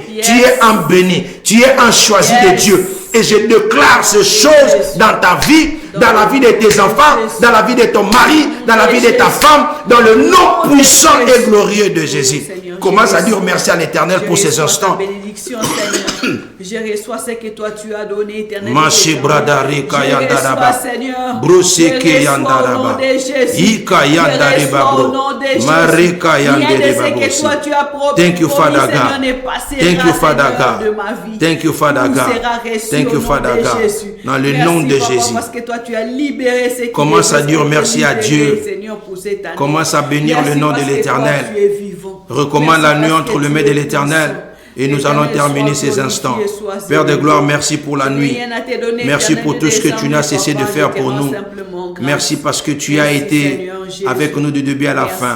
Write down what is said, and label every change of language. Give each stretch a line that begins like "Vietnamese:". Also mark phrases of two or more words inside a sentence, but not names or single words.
French: Tu es un béni, tu es un choisi de Dieu. Et je déclare ces choses dans ta vie, dans la vie de tes enfants, dans la vie de ton mari, dans la vie de ta femme, dans le nom puissant et glorieux de Jésus. Commence à dire merci à l'Éternel pour ces instants. Bénédiction, Seigneur. Je reçois ce que toi tu as donné, Éternel. Mashi bradari kayandaraba. Bruseke yandaraba. Ika yandareba bro. Marika yandareba bosi.
English: Thank you, Father God. Thank you, Father God. Thank you, Father God. Thank you, Father God.
French: Dans le nom de Jésus. Parce que toi tu as libéré ce qui commence à dire merci à Dieu. Seigneur, pour cette année. Commence à bénir Merci le nom de parce que l'Éternel. toi, tu es vivant. Recommande Merci la nuit parce entre que les tu mains es de l'Éternel. puissant. Et nous allons terminer ces instants. Père de gloire, merci pour la nuit. Merci pour tout ce que tu n'as cessé de faire pour nous. Merci parce que tu as été avec nous du début à la fin.